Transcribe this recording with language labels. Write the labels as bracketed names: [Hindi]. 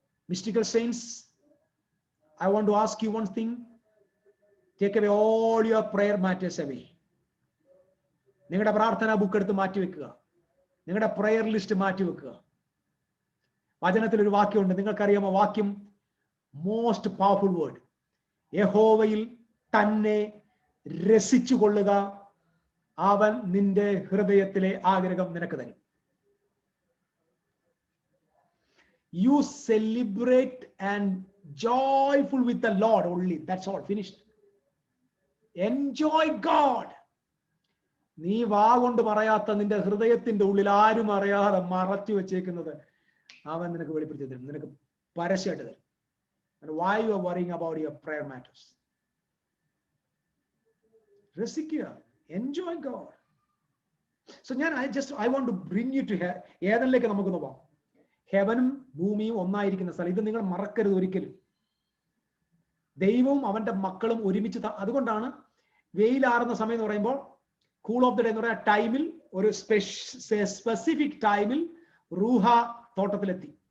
[English] Mystical saints, I want to ask you one thing. Take away all your prayer matters away. [Malayalam] നിങ്ങളുടെ പ്രാർത്ഥനാ book എടുത്ത് മാറ്റി വെക്കുക. നിങ്ങളുടെ പ്രയർ ലിസ്റ്റ് മാറ്റി വെക്കുക. വചനത്തിൽ ഒരു വാക്യമുണ്ട്, നിങ്ങൾക്കറിയാമോ വാക്യം? [English] Most powerful word. [Malayalam] യഹോവയിൽ തന്നെ രസിച്ചു കൊള്ളുക, അവൻ നിന്റെ ഹൃദയത്തിലെ ആഗ്രഹം നിനക്ക് തരും. [English] You celebrate and joyful with the Lord only. That's all. Finished. Enjoy God. [Malayalam] നീ വാ കൊണ്ട് പറയാത്ത നിന്റെ ഹൃദയത്തിന്റെ ഉള്ളിൽ ആരും അറിയാതെ മറച്ചു വെച്ചേക്കുന്നത് അവൻ നിനക്ക് വെളിപ്പെടുത്തി തരും, നിനക്ക് പരസ്യമായിട്ട് തരും. [English] Why you are worrying about your prayer matters? [Malayalam] രസിക്കുക. [English] Enjoy God. So I want to bring you to [Malayalam] ഏതനിലേക്ക് നമുക്കൊന്ന് പോകാം. ഹെവനും ഭൂമിയും ഒന്നായിരിക്കുന്ന സ്ഥലം. ഇത് നിങ്ങൾ മറക്കരുത് ഒരിക്കലും. ദൈവവും അവന്റെ മക്കളും ഒരുമിച്ച്. അതുകൊണ്ടാണ് വെയിലാറുന്ന സമയം എന്ന് പറയുമ്പോൾ [English] cool of the day [Malayalam] എന്ന് പറയുന്ന ടൈമിൽ, ഒരു സ്പെസിഫിക് ടൈമിൽ റൂഹ തോട്ടത്തിലെത്തി.